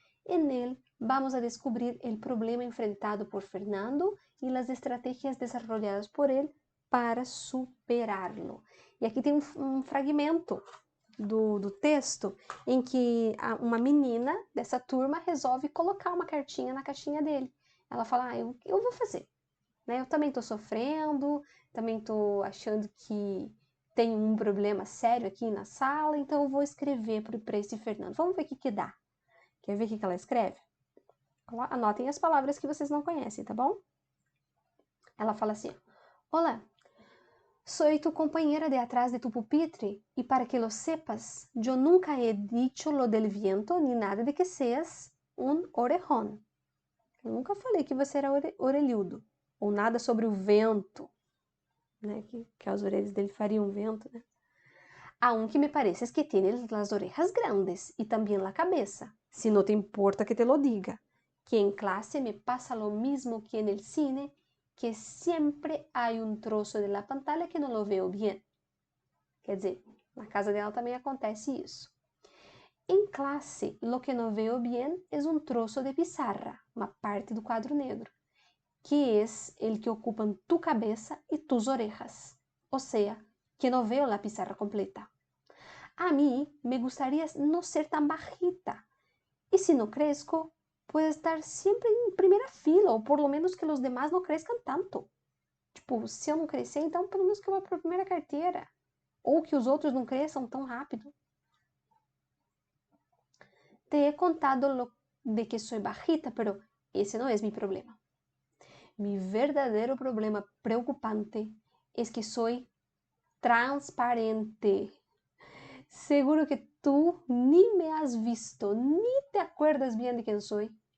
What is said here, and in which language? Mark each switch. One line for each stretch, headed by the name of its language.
Spanish: En él vamos a descubrir el problema enfrentado por Fernando y las estrategias desarrolladas por él para superá-lo.
Portuguese: E aqui tem um fragmento do texto em que uma menina dessa turma resolve colocar uma cartinha na caixinha dele. Ela fala, eu vou fazer. Né? Eu também estou sofrendo, também estou achando que tem um problema sério aqui na sala, então eu vou escrever para esse Fernando. Vamos ver o que dá. Quer ver o que ela escreve? Anotem as palavras que vocês não conhecem, tá bom? Ela fala assim,
Spanish: Olá, soy tu compañera de atrás de tu pupitre y para que lo sepas, yo nunca he dicho lo del viento ni nada de que seas un orejón.
Portuguese: Eu nunca falei que você era orelhudo, ou nada sobre o vento, né? Que as orelhas dele fariam vento, né?
Spanish: Aunque me pareces que tienes las orejas grandes y también la cabeza, si no te importa que te lo diga, que en clase me pasa lo mismo que en el cine, que siempre hay un trozo de la pantalla que no lo veo bien.
Portuguese: Quer dizer, na casa dela também acontece isso. Em classe,
Spanish: lo que no veo bien es un trozo de pizarra,
Portuguese: uma parte do quadro negro,
Spanish: que es el que ocupan tu cabeza y tus orejas, o sea, que no veo la pizarra completa. A mí me gustaría no ser tan bajita, y si no crezco, puedo estar siempre en primera fila, ou por lo menos que los demás no crezcan tanto.
Portuguese: Tipo, se eu não crescer, então pelo menos que eu vá para a primeira carteira, ou que os outros não cresçam tão rápido.
Spanish: Te he contado lo de que soy bajita, pero ese no es mi problema. Mi verdadero problema preocupante es que soy transparente. Seguro que tú ni me has visto, ni te acuerdas bien de quién soy.